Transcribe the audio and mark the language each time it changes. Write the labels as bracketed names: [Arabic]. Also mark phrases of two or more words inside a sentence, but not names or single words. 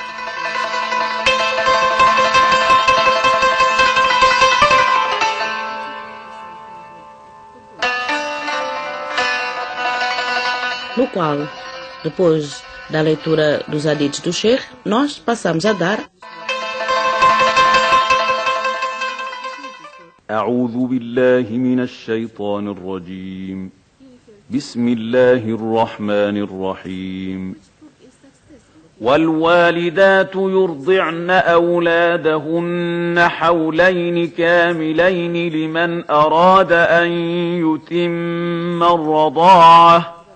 [Portuguese] No qual, depois da leitura dos hadiths do Sheikh, nós passamos a dar [Arabic] أعوذ بالله من الشيطان الرجيم بسم الله الرحمن الرحيم والوالدات يرضعن أولادهن حولين كاملين لمن أراد أن يتم الرضاعة